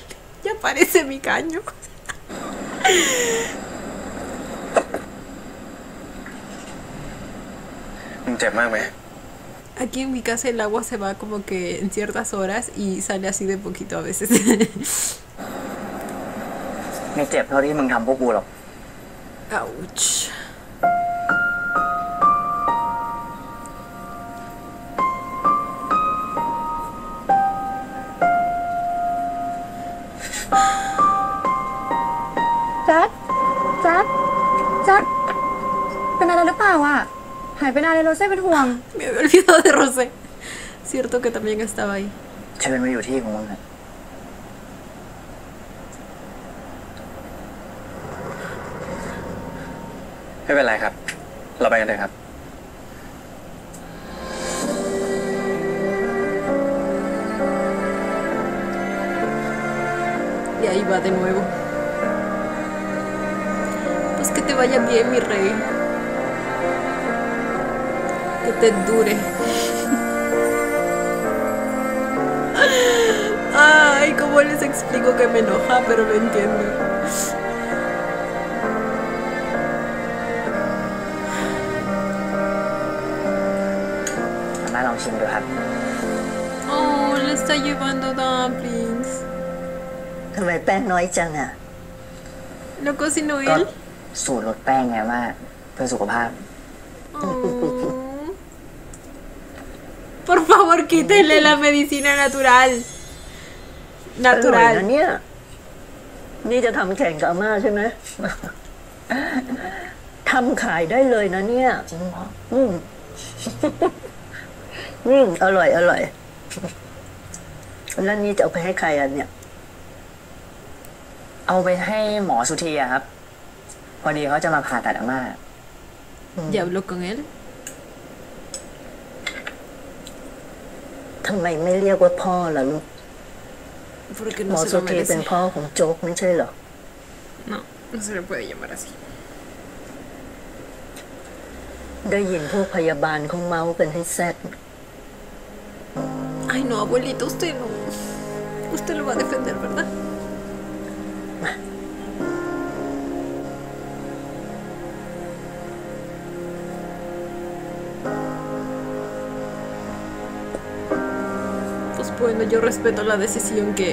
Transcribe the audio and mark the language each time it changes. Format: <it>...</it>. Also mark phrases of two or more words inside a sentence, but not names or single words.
<es>Ya parece mi caño.</es> <th>มึงเจ็บมากไหม</th> <es>Aquí en mi casa el agua se va como que en ciertas horas y sale así de poquito a veces.</es> <th>ไม่เจ็บเท่าที่มึงทำพวกกูหรอก</th> <es>Ouch.</es> <th>Jack Jack Jack เป็นอะไรหรือเปล่าอ่ะ หายไปนานเลยโรเซ่เป็นห่วง</th> <es>Me había olvidado de Rosé. Cierto que también estaba ahí.</es> <th>เชิญมาอยู่ที่ของมึงอะ ไม่เป็นไรครับ เราไปกันเลยครับ</th> <es>Y ahí va de nuevo. Pues que te vaya bien, mi rey. Que te dure. Ay, cómo les explico que me enoja, pero lo entiendo.</es> <th>มาลองชิมดูครับ</th> <es>Oh, le está llevando dumplings.</es> <th>ทำไมแป้งน้อยจังอ่ะ</th> <es>¿Lo cocinó</es> <th>ก็</th> <es>él?</es> <th>สูตรลดแป้งไงว่าเพื่อสุขภาพ</th> <es>Oh. Por favor, quítenle la medicina natural.</es> <th>อร่อย</th> <es>Natural.</es> <th>นะเนี่ย นี่จะทำแข่งกับอาม่าใช่ไหม ทำขายได้เลยนะเนี่ย จริงเหรอ อืม อร่อยอร่อยแล้วนี่จะเอาไปให้ใครอ่ะเนี่ย เอาไปให้หมอสุธีอะครับ พอดีเขาจะมาผ่าตัดอาม่า</th> <es>¿Ya habló con él?</es> <th>ทำไมไม่เรียกว่าพ่อล่ะลูก</th> <es>Porque</es> <th>หมอ</th> <es>no se</es> <th>สุ</th> <es>lo</es> <th>ธีเป็น</th> <es>merece.</es> <th>พ่อของโจ๊กไม่ใช่เหรอ</th> <es>No, no se le puede llamar así.</es> <th>ได้ยินพวกพยาบาลเขาเมาส์กันให้แซ่ด</th> <es>Ay, no, abuelito, usted no. Usted lo va a defender, ¿verdad? Pues bueno, yo respeto la decisión que</es>